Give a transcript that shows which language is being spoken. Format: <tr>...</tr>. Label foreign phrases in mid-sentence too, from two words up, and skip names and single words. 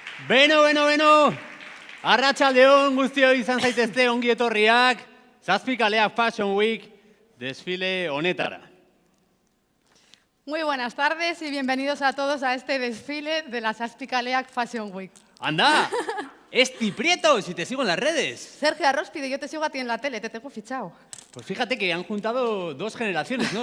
<eu>Beno. Arratsaldeon guztioi izan zaitezte ongi etorriak, Zazpikaleak Fashion Week desfile honetara.</eu> <es>Muy buenas tardes y bienvenidos a todos a este desfile de la Zazpikaleak Fashion Week. ¡Anda! ¡Esti Prieto! Si te sigo en las redes. Sergio Arróspide, yo te sigo a ti en la tele, te tengo fichado. Pues fíjate que han juntado dos generaciones, ¿no?</es>